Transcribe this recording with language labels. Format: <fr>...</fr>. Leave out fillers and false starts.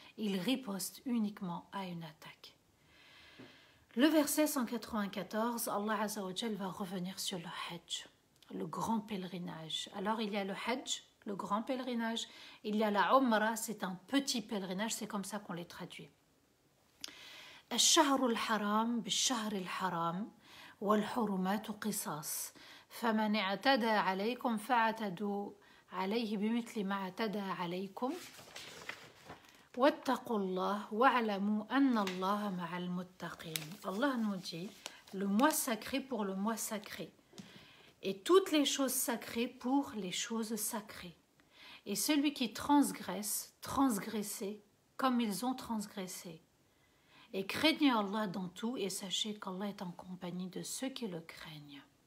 <fr>Il riposte uniquement à une attaque. Le verset 194, Allah Azza wa Jal va revenir sur le Hajj, le grand pèlerinage. Alors il y a le Hajj, le grand pèlerinage, il y a la Umrah, c'est un petit pèlerinage, c'est comme ça qu'on les traduit.</fr> <ar>الشهر الحرام بالشهر الحرام والحرمات قصاص فمن اعتدى عليكم فاعتدوا عليه بمثل ما اعتدى عليكم واتقوا الله واعلموا أن الله مع المتقين.</ar> <fr>Allah nous dit le mois sacré pour le mois sacré et toutes les choses sacrées pour les choses sacrées. Et celui qui transgresse, transgressez comme ils ont transgressé. Et craignez Allah dans tout et sachez qu'Allah est en compagnie de ceux qui le craignent.</fr>